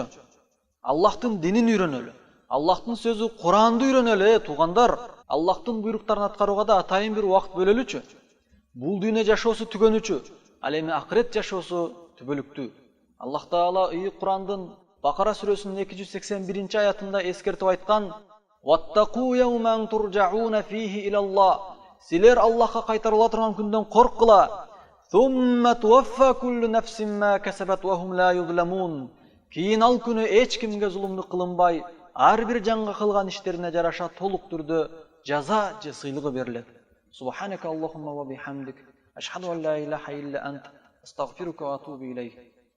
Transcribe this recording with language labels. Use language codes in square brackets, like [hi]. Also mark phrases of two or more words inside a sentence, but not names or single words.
[ky] Аллахтын динин үйрөнөлү. Аллахтын сөзү Куранды үйрөнөлү, туугандар. Аллахтын буйруктарын аткарууга да атайын бир убакыт бөлөлүчү. Бул дүйнө жашоосу түгөнүчү, ал эми акырет жашоосу түбөлүктүү. Аллах Таала Курандын Бакара сүрөсүнүн 281-аятында эскертип айткан: [ar] "واتقوا يوما ترجعون فيه إلى الله." [ky] Силер Аллахка кайтарыла турган күндөн корккула. [ar] "ثم توفى كل نفس ما كسبت وهم لا يظلمون." [ky] Кийин ал күнү эч кимге зулумдук кылынбай, ар бир жанга кылган иштерине жараша толук түрдө жаза же сыйлыгы берилет. [ar] سبحانك اللهم وبحمدك أشهد أن لا إله إلا أنت أستغفرك وأتوب إليك.